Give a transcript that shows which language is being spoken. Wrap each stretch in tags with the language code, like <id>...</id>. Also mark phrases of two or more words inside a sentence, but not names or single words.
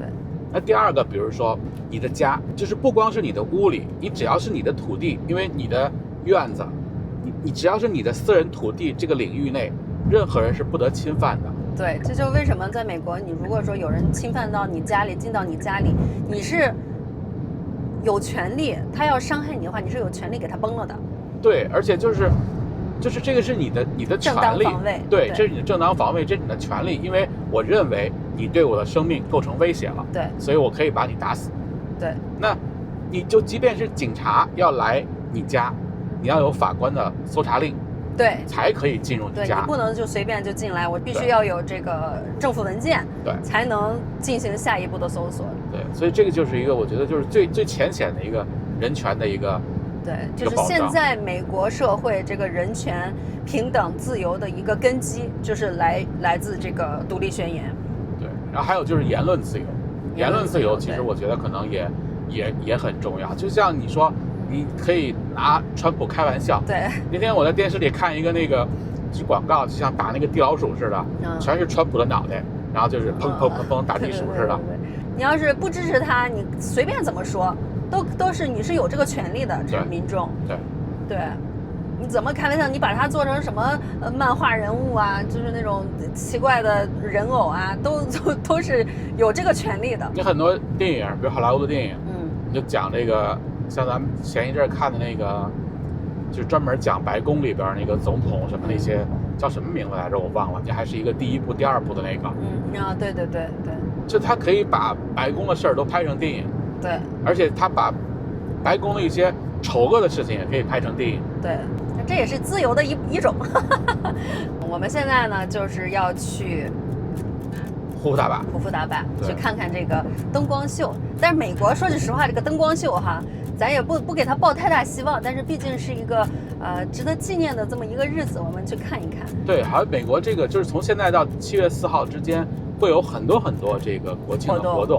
<zh>那第二個，比如說你的家，就是不光是你的屋裡，你只要是你的土地，因為你的院子，你只要是你的私人土地這個領域內，任何人是不得侵犯的。對，這就為什麼在美國，你如果說有人侵犯到你家裡，進到你家裡，你是有權利，他要傷害你的話，你是有權利給他崩了的。對，而且就是這個是你的權利，正當防衛，對，這是你的正當防衛，這是你的權利，因為我認為你對我的生命構成威脅了，對，所以我可以把你打死。對，那你就即便是警察要來你家，你要有法官的搜查令。对，才可以進入你家。對，你不能就隨便就進來，我必須要有這個政府文件，對，才能進行下一步的搜索。對，所以這個就是一個我覺得就是最淺顯的一個人權的一個，對，就是現在美國社會這個人權、平等、自由的一個根基，就是來自這個獨立宣言。對，然後還有就是言論自由。言論自由其實我覺得可能也很重要。就像你说，你可以拿川普開玩笑。對，那天我在電視裡看一個那個廣告，就像打那個地老鼠似的，全是川普的腦袋，然後就是砰砰砰砰打地鼠似的。你要是不支持他，你隨便怎麼說，都是你是有這個權利的，這個民眾。對。你怎麼開玩笑？你把它做成什麼漫畫人物啊，就是那種奇怪的人偶啊，都是有這個權利的。你很多電影，比如好萊塢的電影，你就講這個，像咱們前一陣看的那個，就是專門講白宮裡邊那個總統什麼那些，叫什麼名字來着？我忘了。這還是一個第一部、第二部的那個。對。就他可以把白宮的事兒都拍成電影。對。而且他把白宮的一些醜惡的事情也可以拍成電影。對。這也是自由的一種。我們現在呢，就是要去胡夫大壩去看看這個燈光秀。但是美國說句實話，這個燈光秀哈，咱也不給他抱太大希望。但是畢竟是一個值得紀念的這麼一個日子，我們去看一看。對，好像美國這個就是從現在到7月4號之間，會有很多這個國慶的活動。</zh>